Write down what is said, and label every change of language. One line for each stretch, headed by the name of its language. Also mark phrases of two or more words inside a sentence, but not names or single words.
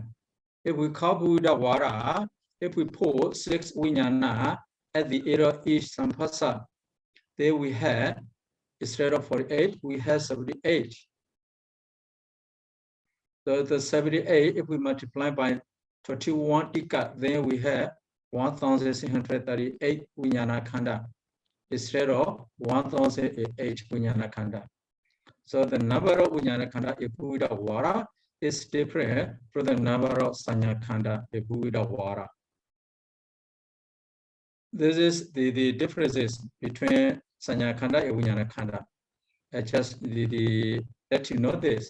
English: If we call
Pali: Buddha Vara,
English: if we put 6 vijnana at the end of each sampasa, then we have, instead of 48, we have 78. So the 78, if we multiply by 21 tika, then we have 1,638
Pali: vijnana khanda
English: instead of 1,008
Pali: vijnana khanda.
English: So the number of
Pali: vijnana khanda
English: in
Pali: Buddha Vara
English: is different from the number of
Pali: Sanya Khanda
English: in
Pali: Buddha Vara.
English: This is the differences between
Pali: Sanya Khanda
English: and
Pali: Vijnana Khanda.
English: I just let you know this.